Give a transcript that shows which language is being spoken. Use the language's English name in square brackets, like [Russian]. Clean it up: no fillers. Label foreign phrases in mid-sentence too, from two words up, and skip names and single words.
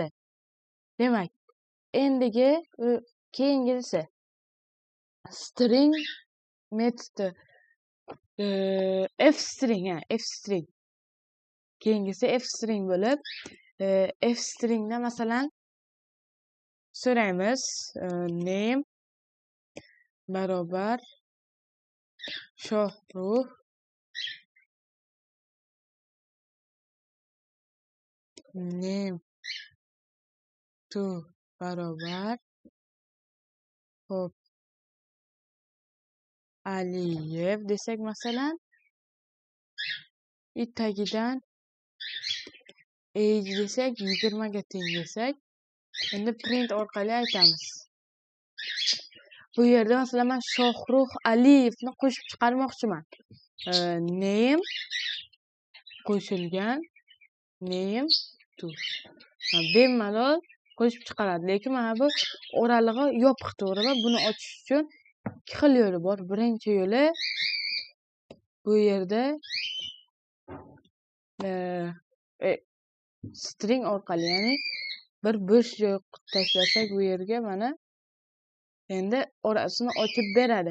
[Uzbek] Demak, endigi keyingisi string metodi, f-string. Keyingisi f-string bo'lib, f-stringda masalan so'raymiz, name barobar Shohrux name to barobar hop Aliyev desak, masalan, tagidan age desak, 20 ga teng desak, Endi print orqali aytamiz. Bu yerda masalan men Shohrux Aliyevni qo'shib chiqarmoqchiman. Name qo'shilgan name to. Bemalol qo'shib chiqaradi, lekin mana bu o'ralig'i yopiq, to'g'rimi? Buni ochish uchun ikki xil yo'li bor. Birinchi yo'li bu yerda string orqali, ya'ni bir bo'sh joy tashlasak bu yerga mana endi orasini ochib beradi.